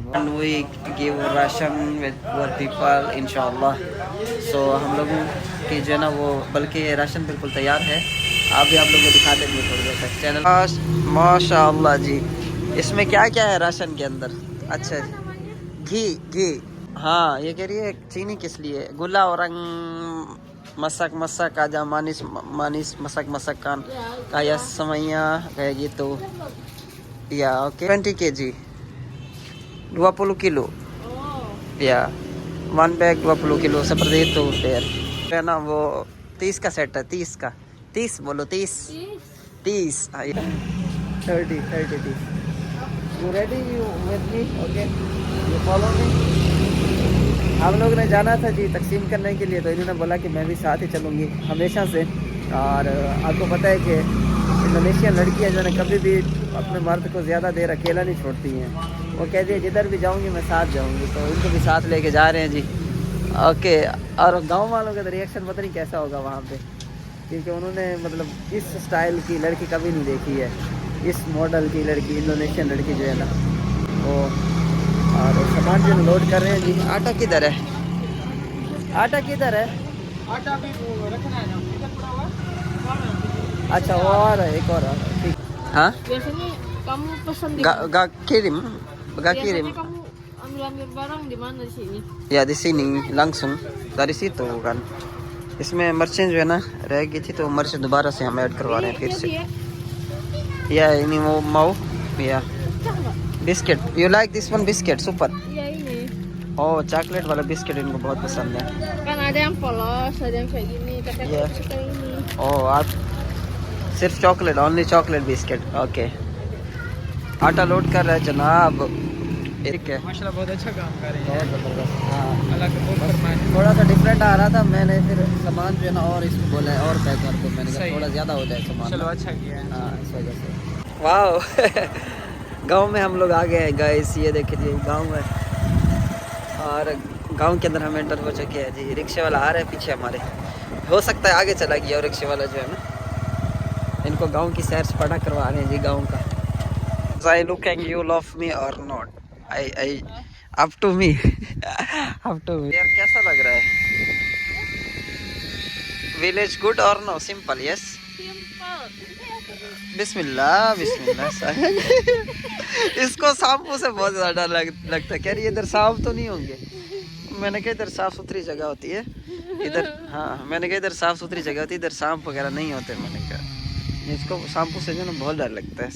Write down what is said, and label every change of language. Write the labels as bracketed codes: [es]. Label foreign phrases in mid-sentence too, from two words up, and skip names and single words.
[en] And we give ration with poor people inshallah. [hi] So हम लोगों की जो है ना वो, बल्कि ये राशन बिल्कुल तैयार है। आप लोगों को दिखा देंगे थोड़ी देर तक चैनल। माशाल्लाह जी, इसमें क्या है राशन के अंदर? अच्छा घी। हाँ ये कह रही है चीनी किस लिए? [id] गुला orang masak aja manis masak kan kayak semuanya kayak gitu ya. Oke 20 kg 20 kilo ya, [en] one bag [id] 20 kilo seperti itu fair karena [hi] वो 30 का सेट है। [en] 30 बोलो 30 30 you ready? You with me? Okay, you follow me. [hi] हम लोग ने जाना था जी तकसीम करने के लिए, तो इन्होंने बोला कि मैं भी साथ ही चलूँगी हमेशा से। और आपको पता है कि इंडोनेशियन लड़कियां जो है कभी भी अपने मर्द को ज़्यादा देर अकेला नहीं छोड़ती हैं। वो कहती है जिधर भी जाऊंगी मैं साथ जाऊंगी, तो इनको भी साथ लेके जा रहे हैं जी। ओके, और गांव वालों का तो रिएक्शन पता नहीं कैसा होगा वहाँ पे, क्योंकि उन्होंने मतलब इस स्टाइल की लड़की कभी नहीं देखी है, इस मॉडल की लड़की, इंडोनेशियन लड़की जो है ना वो। और सामान जो लोड कर रहे हैं जी। आटा किधर है, आटा किधर है? आटा भी रखना है ना, इधर पड़ा हुआ है। अच्छा वो और है, एक और आ रहा है, ठीक। हाँ [id] Biasanya kamu pesan di gak kirim, gak biasanya kirim kamu ambil barang di mana di sini? ya di sini langsung dari situ kan। [hi] इसमें मिर्चें जो है ना रह गई थी, तो मिर्च दोबारा से हम ऐड करवा रहे हैं फिर से। [id] या ini mau ya Pecah nggak? [en] biscuit, you like this one biscuit super. [id] Iya ini. [hi] ओह चॉकलेट वाला बिस्किट इनको बहुत पसंद है। [id] Kan ada yang polos, ada yang kayak gini. Tapi aku Iya. suka ini. [hi] ओह आप सिर्फ चॉकलेट, [en] only chocolate biscuit, [hi] ओके। आटा लोड कर रहा है जनाब, ठीक है। माशाल्लाह बहुत अच्छा काम कर रहे हैं। बहुत ज़बरदस्त। हाँ अल्लाह का बहुत फरमान। थोड़ा सा डिफरेंट आ रहा था, मैंने फिर सामान जो है ना और इसको बोला है और पैक कर दो, मैंने कहा सही। थोड़ा ज़्यादा हो जाए सामान। चलो अच्छा किया है। हाँ इस वजह से। वाह गांव में हम लोग आ गए हैं गाइस, ये देखिए गांव है, और गांव के अंदर हम एंटर हो चुके हैं जी। रिक्शे वाला आ रहा है पीछे हमारे, हो सकता है आगे चला गया, और रिक्शे वाला जो है ना इनको गांव की सैर सपाटा करवा रहे हैं जी गांव का। [en] I looking you love me or not? I up to me up to me। [hi] यार कैसा लग रहा है? [en] Village good or no? Simple yes। Simple. [hi] बिस्मिल्लाह बिस्मिल्लाह इसको सांपों से बहुत ज़्यादा डर लगता है, कह रही है इधर सांप तो नहीं होंगे। मैंने कहा इधर साफ़ सुथरी जगह होती है इधर, हाँ मैंने कहा इधर साफ़ सुथरी जगह होती है, इधर सांप वगैरह नहीं होते। मैंने कहा इसको सांपों से जो ना बहुत डर लगता है।